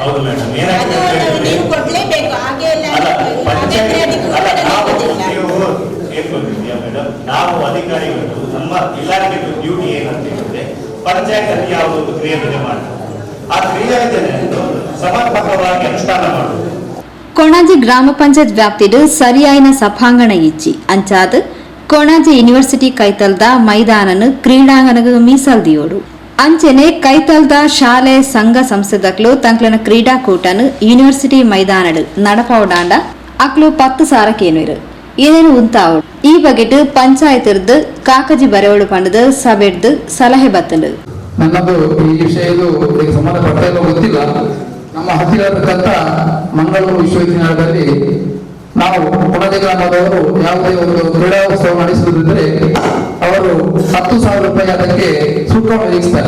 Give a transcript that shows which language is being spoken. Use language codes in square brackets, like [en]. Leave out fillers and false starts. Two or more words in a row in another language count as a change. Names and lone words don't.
[kn] ನೀರು ಕೊಡ್ಲೇಬೇಕು. ಹಾಗೆ ನಾವು ಅಧಿಕಾರಿಗಳು ನಮ್ಮ ಇಲಾಖೆ ಡ್ಯೂಟಿ ಏನಂತ ಹೇಳಿದ್ರೆ ಪಂಚಾಯತ್ ಅಲ್ಲಿ ಯಾವುದೊಂದು ಕ್ರಿಯಾಯೋಜನೆ ಮಾಡ್ತಾರೆ. ಆ ಕ್ರಿಯಾಯೋಜನೆಯನ್ನು ಸಮರ್ಪಕವಾಗಿ ಅನುಷ್ಠಾನ ಮಾಡುವುದು. [tcy] ಕೊಣಾಜಿ ಗ್ರಾಮ ಪಂಚಾಯತ್ ವ್ಯಾಪ್ತಿಡ್ ಸರಿಯಾಯಿನ ಸಭಾಂಗಣ ಇಚ್ಚಿ ಅಂಚಾದ್ ಕೊಣಾಜಿ ಯೂನಿವರ್ಸಿಟಿ ಕೈತಲ್ದ ಮೈದಾನನು ಕ್ರೀಡಾಂಗಣಗ ಮೀಸಲ್ದಿಯೋಡು. ಅಂಚೆನೆ ಕೈತಲ್ದ ಶಾಲೆ ಸಂಘ ಸಂಸ್ಥೆದಕ್ಲು ತಂಕ್ಲನ ಕ್ರೀಡಾಕೂಟನು ಯೂನಿವರ್ಸಿಟಿ ಮೈದಾನಡ್ ನಡಪೌಡಾಂಡ ಅಕ್ಲು 10 ಸಾರ ಕೇನುರು ಏನೇನು ಉಂತಾವು. ಈ ಬಗೆಟ್ ಪಂಚಾಯತ್ ಕಾಕಜಿ ಬರೆಯೋಳು ಪಂಡದ ಸಭೆಡ್ದು ಸಲಹೆ ಬತ್ತಂಡು. [kn] ನನ್ನದು ಈ ವಿಷಯದು ಸಂಬಂಧಪಟ್ಟ ಗೊತ್ತಿಲ್ಲ. ನಮ್ಮ ಹತ್ತಿರತಕ್ಕಂಥ ಮಂಗಳೂರು ವಿಶ್ವವಿದ್ಯಾಲಯದಲ್ಲಿ ನಾವು ಕೊಣಾಜಿ ಗ್ರಾಮದವರು ಯಾವುದೇ ಒಂದು ಕ್ರೀಡಾ ಉತ್ಸವ ನಡೆಸುವುದಿದ್ದರೆ ಅವರು 10,000 ರೂಪಾಯಿ ಅದಕ್ಕೆ ಶುಲ್ಕ ವಿಧಿಸ್ತಾರೆ.